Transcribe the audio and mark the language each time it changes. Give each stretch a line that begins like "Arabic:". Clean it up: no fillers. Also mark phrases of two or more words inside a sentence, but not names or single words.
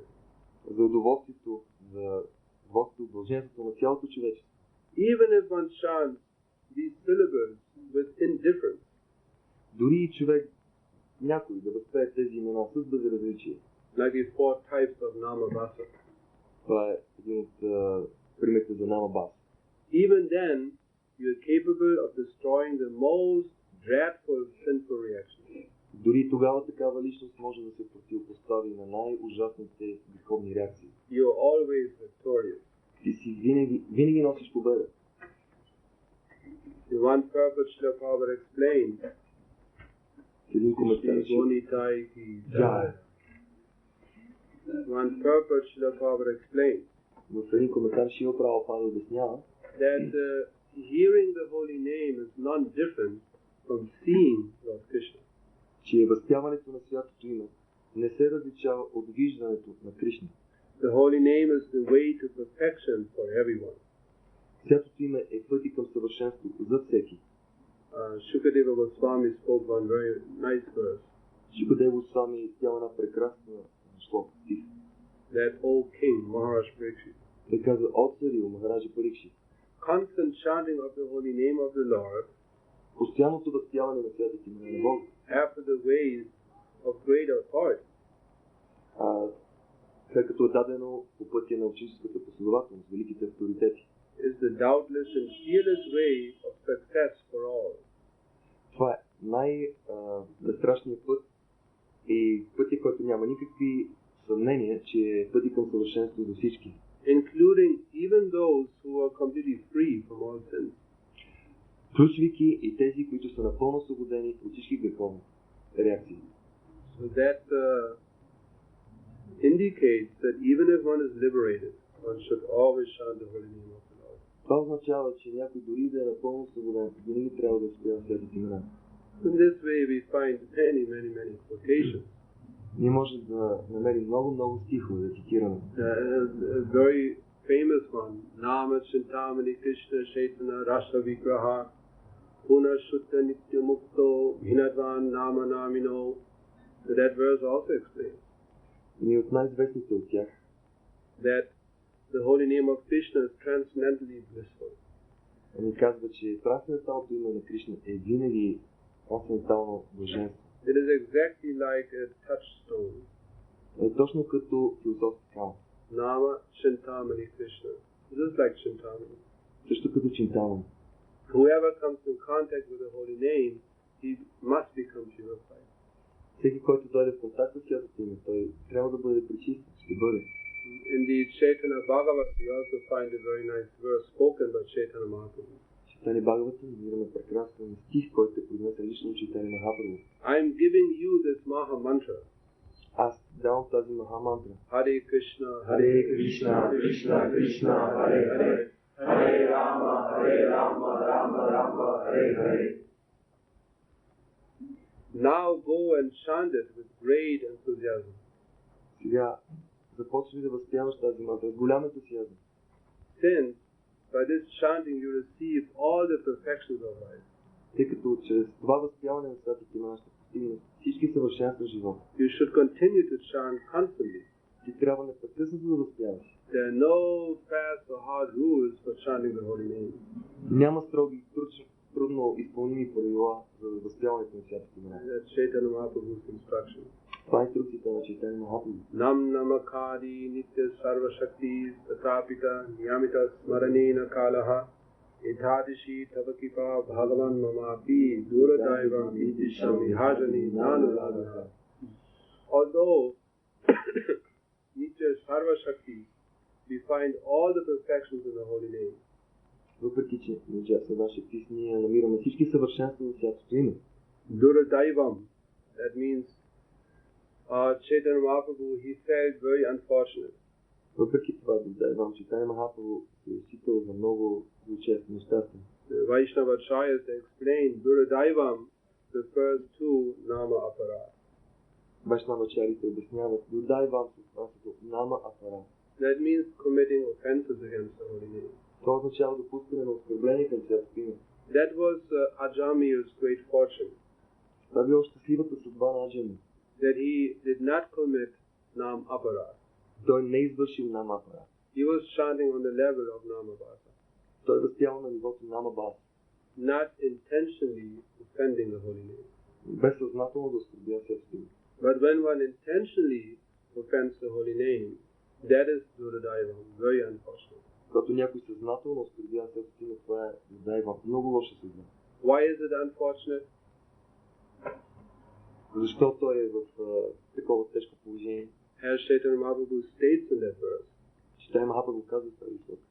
Bulgarian: За удоволствието, удължението на цялото човечество.
English: Even if one chants these syllables with indifference,
Bulgarian: дори и човек, някой да възпее тези имена с безразличие.
English: like the four types of namabasa.
Bulgarian: Това е един от примерите за намабас.
English: Even then, you are capable of destroying the most dreadful sinful reactions.
Bulgarian: Дори тогава такава личност може да се противопостави на най-ужасните греховни реакции.
English: You are always victorious.
Bulgarian: Ти си винаги носиш победа.
English: In one purpose, Srila Prabhupada explained,
Bulgarian: Един коментар.
English: One purpose, Srila Prabhupada explained,
Bulgarian: В един коментар Шрила Прабхупада обяснява,
English: that hearing the holy name is not different from seeing Lord Krishna.
Bulgarian: че възпяването на святото име не се различава от виждането на Кришна.
English: The holy name is the way to perfection for everyone.
Bulgarian: Святото име е пъти към съвършенство за всеки.
English: Shukadeva Goswami spoke one very nice verse.
Bulgarian: Шукадева Госвами изпял една прекрасна шлока стих.
English: That old king, Maharaj Parikshit.
Bulgarian: Той казва, о царю, Махараджа Парикшит,
English: Constant chanting of the holy name of the Lord
Bulgarian: постоянното възпяване на святите имена на Бога,
English: after the ways of great authority,
Bulgarian: след като е дадено по пътя на ученическата последователност, великите авторитети.
English: is the doubtless and fearless way of success for all.
Bulgarian: Това е най-безстрашният път и пътя, който няма никакви съмнения, че е пътя към съвършенство за всички.
English: Including even those who are completely free from all sins.
Bulgarian: Включвайки и тези, които са напълно освободени от всички греховни реакции.
English: So that indicates that even if one is liberated, one should always chant the holy name of the Lord.
Bulgarian: Това означава, че някой дори да е напълно освободен, винаги трябва да успява святите имена.
English: In this way we find many quotations.
Bulgarian: Ние може да намерим много стихове да цитираме.
English: A very famous one,
Sanskrit: Nama Chintamani Krishna Chaitanya Rasa Vigraha Puna Shutta Nitya Mukto Vinadvan Nama Namino.
English: So that verse also explains
Bulgarian: И от най-известните от тях,
English: that the holy name of Krishna is transcendently blissful.
Bulgarian: ни казва, че трансценденталното име на Кришна е винаги трансцендентално блаженство.
English: It is exactly like a touchstone.
Bulgarian: Е точно като философски камък.
Sanskrit: Nama Chintamani Krishna.
English: Just like Chintamani.
Bulgarian: Също като Чинтамани.
English: Whoever comes in contact with the holy name, he must become purified.
Bulgarian: Всеки, който дойде в контакт с святото име, той трябва да бъде пречистен, ще бъде.
English: In the Chaitanya Bhagavata, we also find a very nice verse spoken by Chaitanya Mahaprabhu.
Bulgarian: Читани Бхагавата намираме прекрасен стих, който е произнесен лично от Чайтаня Махапрабху.
English: I am giving you this Maha Mantra.
Bulgarian: Аз давам тази Маха мантра.
Sanskrit: Hare Krishna, Hare Krishna, Krishna Krishna, Hare Hare, Hare Rama, Rama Rama, Hare Hare.
English: Now go and chant it with great enthusiasm.
Bulgarian: Сега започвай да възпяваш тази мантра с голям ентусиазъм.
English: Since by this chanting you receive all the perfections of life.
Bulgarian: Тъй като чрез това възпяване на святите имена ще постигнеш всички съвършенства в живота.
English: You should continue to chant constantly.
Bulgarian: Ти трябва непрекъснато да възпяваш.
English: There are no fast or hard rules for chanting the holy name.
Bulgarian: Няма строги, трудно изпълними правила за възпяването на святите имена.
English: That's Chaitanya Mahaprabhu's instruction.
Bulgarian: Това е инструкцията на Чайтаня Махапрабху.
Sanskrit: Nam namakadi nitya sarva shakti tatapita niyamita smaranena kalaha ethadishi tavakipa bhagavan mamapi duradaivam itisham vihajani nanuladaha.
English: Although
Sanskrit: nitya sarva shakti,
English: we find all the perfections in the holy name.
Bulgarian: Въпреки че в нашия пис ние намираме всички съвършенства в святото име.
English: Duradaivam, that means Chaitanya Mahaprabhu, he felt very unfortunate.
Bulgarian: Въпреки това, Додайвам Чайтanya Махапрабху се е считал за много злочестен, нещастен.
English: Vaishnava Acharyas explained Duradaivam refers to namaaparadha.
Bulgarian: Вайшнавачарите обясняват Додайвам се отнася до намаапарадха.
English: That means committing offenses against the holy name.
Bulgarian: Това означава допускане на оскърбление към святото име.
English: That was Ajami's great fortune.
Bulgarian: Това било щастливата съдба на Аджами.
English: That he did not commit namaaparadha.
Bulgarian: Той не извършил намаапарадха.
English: He was chanting on the level of namabhasa.
Bulgarian: Той възпял на нивото намабаса.
English: Not intentionally offending the holy name.
Bulgarian: Без съзнателно да оскърбя святото име.
English: But when one intentionally offends the holy name, that is Duradaivam, very unfortunate.
Bulgarian: Когато някой съзнателно оскърбя святото име, това е Додайвам, много лоша съдба.
English: Why is it unfortunate?
Bulgarian: Защо той е в такова тежко положение?
English: As Chaitanya Mahaprabhu states in that verse,
Bulgarian: Chaitanya Mahaprabhu казва в тази слог,